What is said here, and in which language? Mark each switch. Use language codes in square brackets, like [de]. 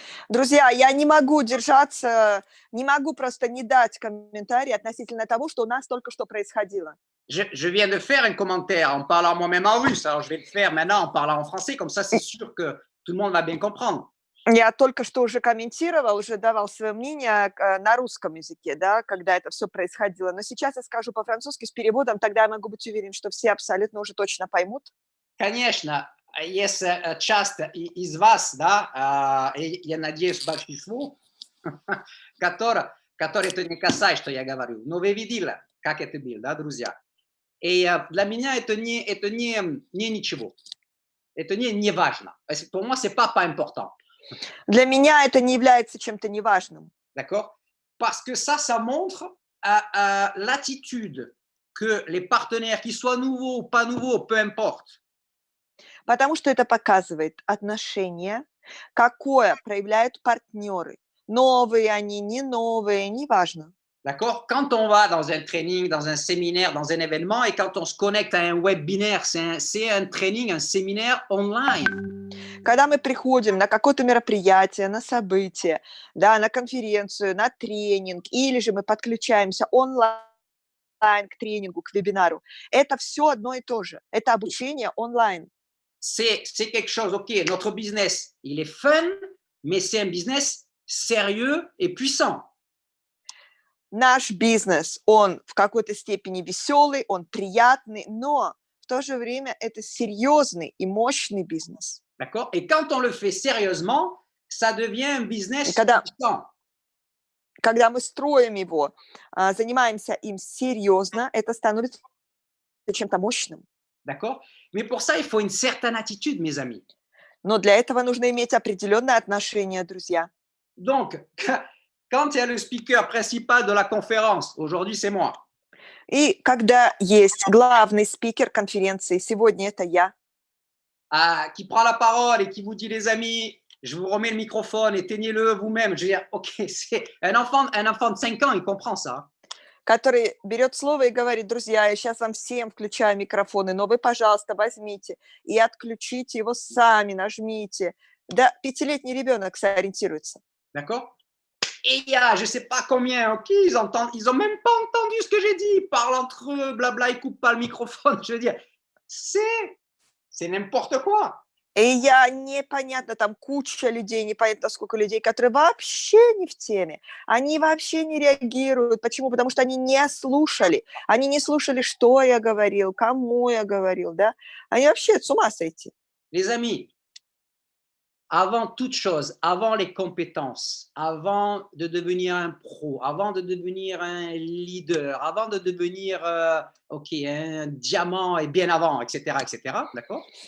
[ru] Друзья, я не могу держаться, не могу просто не дать комментарий относительно того, что у нас только что происходило. [fr] Je viens de faire un commentaire en parlant moi-même en russe, alors je vais le faire maintenant en parlant en français, comme ça c'est sûr que tout le monde va bien comprendre. [ru] Я только что уже комментировал, уже давал свое мнение на русском языке, да, когда это все происходило. Но сейчас я скажу по-французски с переводом, тогда я могу быть уверен, что все абсолютно уже точно поймут. Конечно, есть часть из вас, да, и я надеюсь, большинство, которые это не касается, что я говорю. Но вы видели, как это было, да, друзья? И для меня это не ничего. Это не важно. [fr] Pour moi, c'est pas important. [ru] Для меня это не является чем-то неважным. [fr] D'accord? Parce que ça montre l'attitude que les partenaires, qu'ils soient nouveaux ou pas nouveaux, peu importe. [ru] Потому что это показывает отношение, какое проявляют партнеры. Новые они, не новые, неважно. [fr] D'accord? Quand on va dans un training, dans un séminaire, dans un événement, et quand on se connecte à un webinaire, c'est un training, un séminaire online. [ru] Когда мы приходим на какое-то мероприятие, на событие, да, на конференцию, на тренинг, или же мы подключаемся онлайн к тренингу, к вебинару, это все одно и то же. Это обучение онлайн. [fr] C'est quelque chose, OK, notre business, il est fun, mais c'est un business sérieux et puissant. [ru] Наш бизнес, он в какой-то степени веселый, он приятный, но в то же время это серьезный и мощный бизнес. [fr] D'accord? Et quand on le fait sérieusement, ça devient un business puissant. [ru] Когда мы строим его, занимаемся им серьезно, это становится чем-то мощным. [fr] D'accord? Mais pour ça, il faut une certaine attitude, mes amis. [ru] Но для этого нужно иметь определенное отношение, друзья. [fr] Donc, quand il y a le speaker principal de la conférence, aujourd'hui c'est moi. [ru] И когда есть главный спикер конференции, сегодня это я, [fr] Qui prend la parole et qui vous dit, les amis, je vous remets le microphone, éteignez-le vous-même. Je veux dire, OK, c'est un enfant de 5 ans, il comprend ça. [ru] который берет слово и говорит: друзья, я сейчас вам всем включаю микрофоны, но вы, пожалуйста, возьмите и отключите его сами, нажмите. Да, 5-летний ребенок сориентируется. [fr] D'accord? Et il y a, je ne sais pas combien, OK, ils ont même pas entendu ce que j'ai dit. Ils parlent entre eux, blabla, ils coupent pas le microphone. Je veux dire, c'est n'importe quoi. [ru] И я непонятно, там куча людей, непонятно сколько людей, которые вообще не в теме. Они вообще не реагируют. Почему? Потому что они не слушали. Они не слушали, что я говорил, кому я говорил, да. Они вообще с ума сойти. [fr] Les amis, avant toute chose, avant les compétences, avant de devenir un pro, avant de devenir un leader, avant de devenir, OK, un diamant et bien avant, etc., d'accord?